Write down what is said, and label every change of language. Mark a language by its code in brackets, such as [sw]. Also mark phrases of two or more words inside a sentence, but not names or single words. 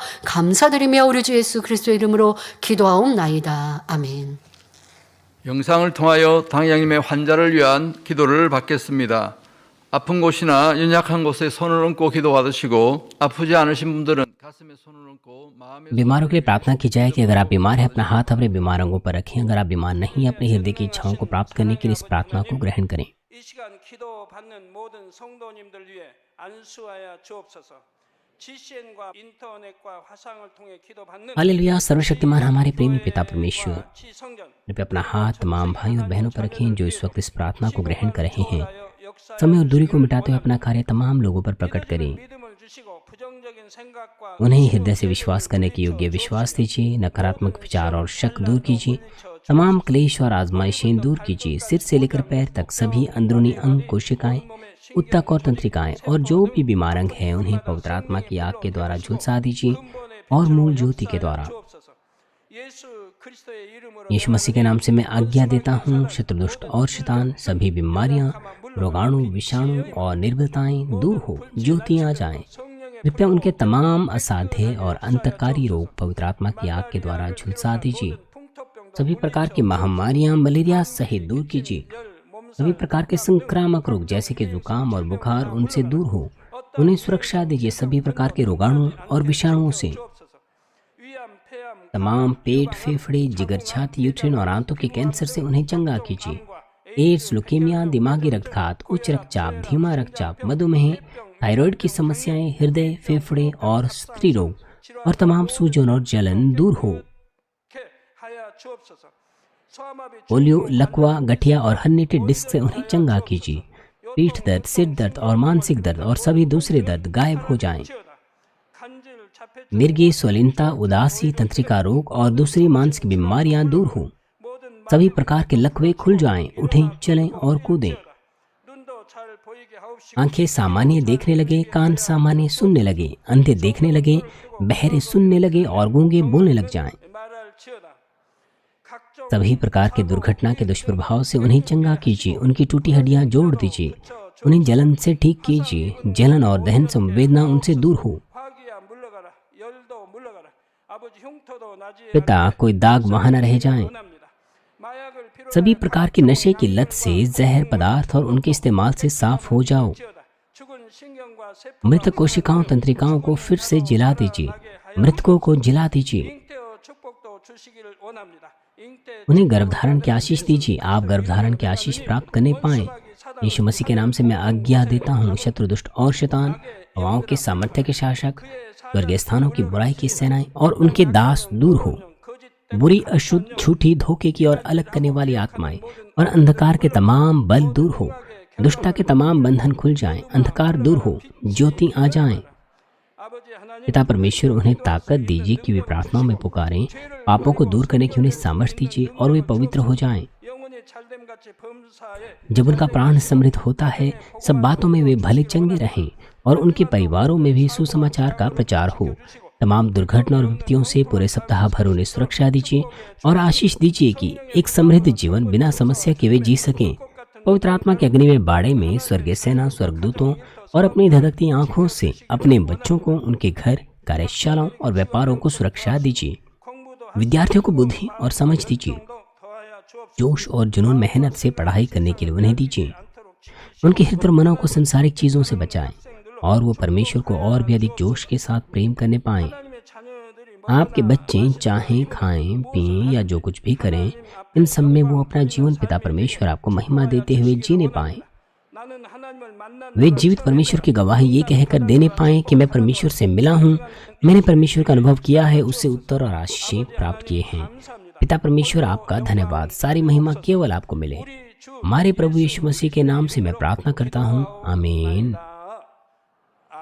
[ko] 감사드리며 우리 주 예수 그리스도의 이름으로 기도하옵나이다. 아멘. 영상을 통하여 당양님의 환자를 위한 기도를 받겠습니다. 아픈 곳이나 연약한 곳에 손을 얹고 기도 받으시고, 아프지 않으신 분들은 가슴에 손을 얹고 마음에 [hi] बीमारों के लिए प्रार्थना की जाए कि अगर आप बीमार हैं अपना हाथ अपने बीमार अंगों पर रखें। अगर आप बीमार नहीं हैं, अपने हृदय की इच्छाओं को प्राप्त करने के लिए इस प्रार्थना को ग्रहण करें। [ko] 이 시간 기도받는 모든 성도님들 위해 안수하여 주옵소서. GCN과 인터넷과 화상을 통해 기도받는 [hi] हालेलुया। सर्वशक्तिमान हमारे प्रेमी पिता परमेश्वर, [ko] 지성전 [hi] कृपया अपना हाथ तमाम भाई और बहनों पर रखें जो इस वक्त इस प्रार्थना को ग्रहण कर रहे हैं। समय और दूरी को मिटाते हुए अपना कार्य तमाम लोगों पर प्रकट करें। [ko] 믿음을 주시고 부정적인 생각과 [hi] उन्हें हृदय से विश्वास करने के योग्य विश्वास दीजिए। नकारात्मक विचार और शक दूर कीजिए। तमाम क्लेश और आजमाइशें दूर कीजिए। सिर से लेकर पैर तक सभी अंदरूनी अंग, कोशिकाएं, उत्तक और तंत्रिकाएं और जो भी बीमार अंग हैं उन्हें पवित्र आत्मा की आग के द्वारा झुलसा दीजिए और मूल ज्योति के द्वारा। [ko] 주옵소서. 예수 그리스도의 이름으로 [hi] यीशु मसीह के नाम से मैं आज्ञा देता हूँ, शत्रुदुष्ट और शैतान, सभी बीमारियां, रोगाणु, विषाणु और निर्बलताएं दूर हो, ज्योति आ जाएं। [ko] 성령의 [hi] कृपया उनके तमाम असाध्य और अंतकारी रोग पवित्र आत्मा की आग के द्वारा झुलसा दीजिए। [ko] 풍토병도 [hi] सभी प्रकार की महामारियां, मलेरिया सहित दूर कीजिए। सभी प्रकार के संक्रामक रोग जैसे कि जुकाम और बुखार उनसे दूर हो, उन्हें सुरक्षा दीजिए। सभी प्रकार के रोगाणु और विषाणुओं से [ko] 주옵소서. 위암, 폐암, [hi] तमाम पेट, फेफड़े, जिगर, छाती, यूट्रिन और आंतों के कैंसर से उन्हें चंगा कीजिए। एड्स, लुकेमिया, दिमागी रक्तघात, उच्च रक्तचाप, धीमा रक्तचाप, मधुमेह, थायराइड की समस्याएं, हृदय, फेफड़े और स्त्री रोग और तमाम सूजन और जलन दूर हो। [ko] 개 하여 주옵소서. 소아마비 [hi] पोलियो, लकवा, गठिया और हर्निटेड डिस्क से उन्हें चंगा कीजिए। पीठ दर्द, सिर दर्द और मानसिक दर्द और सभी दूसरे दर्द गायब हो जाएं। [ko] 치유다. 간질, 자폐 [hi] मिर्गी, स्वलीनता, उदासी, तंत्रिका रोग और दूसरी मानसिक बीमारियां दूर हो। [ko] 모든 [hi] सभी प्रकार के लकवे खुल जाएं, उठें, चलें और कूदें। [ko] 눈도 잘 보이게 하옵시고 [hi] आंखें सामान्य देखने लगे, कान सामान्य सुनने लगे, अंधे देखने लगे, बहरे सुनने लगे और गूंगे बोलने लग जाएं। [ko] 말할 치유다. 각종 [hi] सभी प्रकार के दुर्घटना के दुष्प्रभाव से उन्हें चंगा कीजिए। उनकी टूटी हड्डियां जोड़ दीजिए। उन्हें जलन से ठीक कीजिए। जलन और दहन संवेदना उनसे दूर हो। [ko] 화기야 물러가라. 열도 물러가라. 아버지 흉터도 나지에 [hi] पिता, कोई दाग वहां न रह जाएं। [ko] 원합니다. 마약을 필요 [hi] सभी प्रकार की नशे की लत से, जहर पदार्थ और उनके इस्तेमाल से साफ हो जाओ। [ko] 치유다. 죽은 신경과 세포 [hi] मृत कोशिकाओं, तंत्रिकाओं को फिर से जिला दीजिए। मृतकों को जिला दीजिए। [ko] 잉태어 축복도 주시기를 원합니다. 잉태 [hi] उन्हें गर्भधारण की आशीष दीजिए। आप गर्भधारण की आशीष प्राप्त करने पाएं। यीशु मसीह के नाम से मैं आज्ञा देता हूँ, शत्रु, दुष्ट और शैतान, हवाओं के सामर्थ्य के शासक, स्वर्गीय स्थानों की बुराई की सेनाएं और उनके दास दूर हो। [ko] 거짓 [hi] बुरी, अशुद्ध, झूठी, धोखे की और अलग करने वाली आत्माएं और अंधकार के तमाम बल दूर हो। दुष्टता के तमाम बंधन खुल जाएं, अंधकार दूर हो, ज्योति आ जाएं। [ko] 아버지 하나님 [hi] पिता परमेश्वर, उन्हें ताकत दीजिए कि वे प्रार्थनाओं में पुकारें। पापों को दूर करने की उन्हें सामर्थ्य दीजिए और वे पवित्र हो जाएं। [ko] 영혼의 잘됨과 우리같이 범사에 [hi] जब उनका प्राण समृद्ध होता है, सब बातों में वे भले चंगे रहें और उनके परिवारों में भी सुसमाचार का प्रचार हो। तमाम दुर्घटना और विपत्तियों से पूरे सप्ताह भर उन्हें सुरक्षा दीजिए और आशीष दीजिए कि एक समृद्ध जीवन बिना समस्या के वे जी सकें। पवित्र आत्मा के अग्नि में बाड़े में स्वर्गीय सेना स्वर्गदूतों और अपनी धधकती आंखों से अपने बच्चों को, उनके घर, कार्यशालाओं और व्यापारों को सुरक्षा दीजिए। [ko] 공부도 [hi] विद्यार्थियों को बुद्धि और समझ दीजिए। [ko] 더하여 주옵소서. [hi] जोश और जुनून मेहनत से पढ़ाई करने के लिए उन्हें दीजिए। उनके हृदय और मनों को संसारिक चीजों से बचाएं और वो परमेश्वर को और भी अधिक जोश के साथ प्रेम करने पाएं। [ko] 하나님의 자녀들이 [hi] आपके बच्चे चाहे खाएं, पिएं या जो कुछ भी करें, इन सब में वो अपना जीवन पिता परमेश्वर आपको महिमा देते हुए जीने पाएं। [ko] 나는 하나님을 만난 [hi] वे जीवित परमेश्वर की गवाही ये कहकर देने पाएं कि मैं परमेश्वर से मिला हूँ, मैंने परमेश्वर का अनुभव किया है, उससे उत्तर और आशीष प्राप्त किए हैं। [ko] 감사합니다. [hi] पिता परमेश्वर आपका धन्यवाद। सारी महिमा केवल आपको मिले। [ko] 우리 주 [hi] हमारे प्रभु यीशु मसीह के नाम से मैं प्रार्थना करता हूँ।